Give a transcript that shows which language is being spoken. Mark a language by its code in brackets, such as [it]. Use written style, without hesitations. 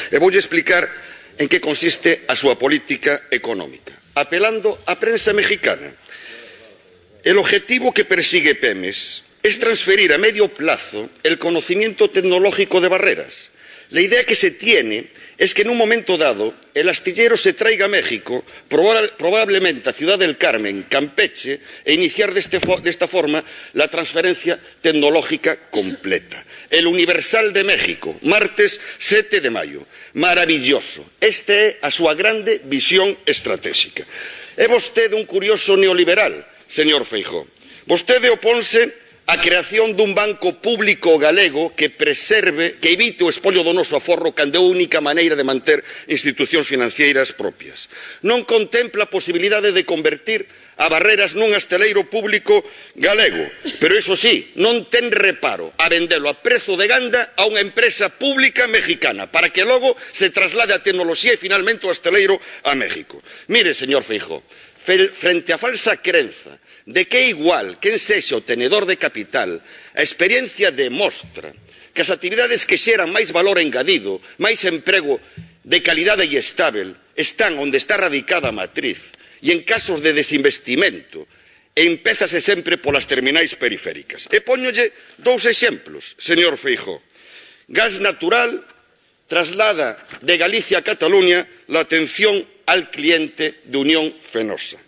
[gl] E voulle explicar en que consiste a súa política económica. [es] Apelando á prensa mexicana, el objetivo que persigue Pemex es transferir a medio plazo el conocimiento tecnológico de Barreras. La idea que se tiene es que en un momento dado el astillero se traiga a México, probablemente a Ciudad del Carmen, Campeche, e iniciar de esta forma la transferencia tecnológica completa. El Universal de México, martes 7 de maio. Maravilloso. [gl] Esta é a súa grande visión estratégica. É vostede un curioso neoliberal, señor Feijóo. Vostede oponse a creación dun banco público galego que preserve, que evite o espolio do noso aforro cando é a única maneira de manter institucións financeiras propias. Non contempla a posibilidade de convertir a Barreras nun asteleiro público galego, pero iso sí, non ten reparo a vendelo a prezo de ganda a unha empresa pública mexicana para que logo se traslade a tecnoloxía e finalmente o asteleiro a México. Mire, señor Feijóo, frente á falsa crenza de que é igual quen sexa o tenedor de capital, a experiencia demostra que as actividades que xeran máis valor engadido, máis emprego de calidade e estável, están onde está radicada a matriz, e en casos de desinvestimento, empézase sempre polas terminais periféricas. E póñolle dous exemplos, señor Feijóo. [es] Gas Natural traslada de Galicia a Cataluña la atención al cliente de Unión Fenosa.